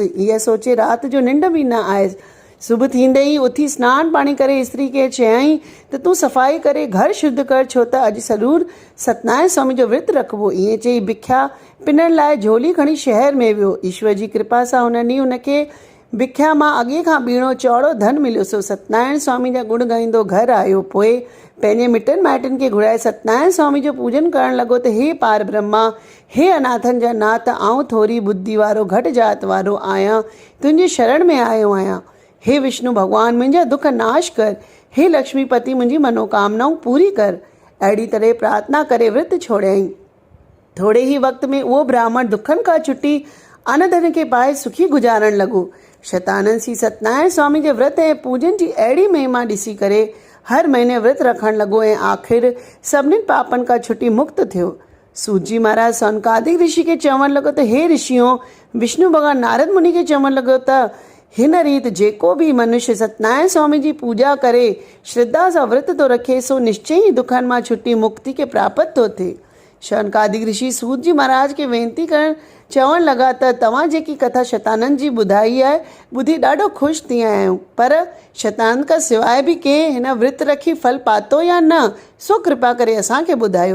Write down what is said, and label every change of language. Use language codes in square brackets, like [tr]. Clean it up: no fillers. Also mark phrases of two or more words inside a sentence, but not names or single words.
[sd] इहा सोचे राति जो निंड बि न आहे। सुबुह थींदे ई उथी सनानु पाणी करे स्त्री खे चयाईं त तूं सफ़ाई करे घर शुद्ध कर, छो त अॼु सॼूर सत्यनारायण स्वामी जो विर्त रखिबो। ईअं चई भिख्या पिनण लाइ झोली खणी शहर में वियो। ईश्वर जी कृपा सां हुन ॾींहुं हुनखे भिख्या मां अॻे खां ॿीणो चौड़ो धन मिलियो। सो सत्यनारायण स्वामी जा गुण ॻाईंदो घर आयो। पोइ पंहिंजे मिटनि माइटनि खे घुराए सत्यनारायण स्वामी जो पूजन करणु लॻो त हे पार ब्रह्मा, हे अनाथनि जा नाथ, आऊं थोरी बुद्धि वारो घटि जात वारो आहियां, तुंहिंजे शरण में आयो आहियां। हे विष्णु भॻवानु, मुंहिंजा दुख नाश कर। हे लक्ष्मीपति, मुंहिंजी मनोकामनाऊं पूरी कर। अहिड़ी तरह प्रार्थना करे विर्त छोड़ियईं। थोरे ई वक़्त में उहो ब्राह्मण दुखनि खां छुटी अनधन खे पाए सुखी गुज़ारणु लॻो। शतानंद श्री सत्यनारायण स्वामी जे विर्त ऐं पूजन जी अहिड़ी महिमा ॾिसी करे हर महीने विर्त रखणु लॻो ऐं आख़िर सभिनीनि पापनि खां छुटी मुक्त थियो। सूत जी महाराज सौनकादिक ऋषि खे चवणु लॻो त हे ऋषियों, विष्णु भॻवानु नारद मुनि खे चवणु लॻो त हिन रीति जेको बि मनुष्य सत्यनारायण स्वामी जी पूजा करे श्रद्धा सां विर्त थो रखे, सो निश्चय ई दुखनि मां छुटी मुक्ति खे प्राप्त थो थिए। शौनकादिक ऋषि सूत जी महाराज खे वेनती करणु चवणु लॻा त तव्हां जेकी कथा शतानंद जी ॿुधाई आहे ॿुधी ॾाढो ख़ुशि थी आहियूं, पर शतानंद खां सवाइ बि कंहिं हिन विर्त रखी फल पातो या न, सो कृपा करे असांखे ॿुधायो।